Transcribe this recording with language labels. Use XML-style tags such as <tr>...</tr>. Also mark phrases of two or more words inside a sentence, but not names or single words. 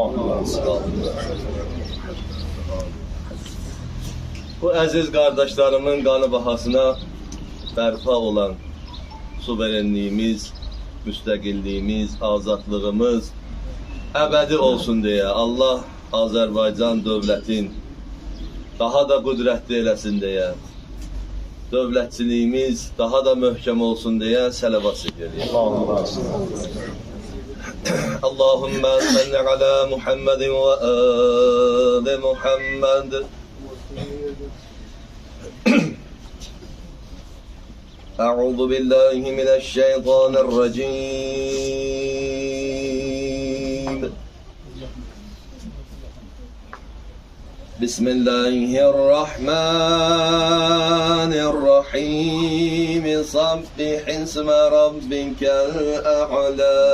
<az>Bu əziz qardaşlarımın qanı bahasına bərpa olan suverenliyimiz, müstəqilliyimiz, azadlığımız əbədi olsun deyə Allah Azərbaycan dövlətin daha da qüdrətli eləsin deyə, dövlətçiliyimiz daha da möhkəm olsun deyə səlavat edir.</az> <ar>اللهم صل على محمد وآل محمد. أعوذ بالله من الشيطان الرجيم. بسم الله الرحمن الرحيم سبح اسم ربك الأعلى</ar>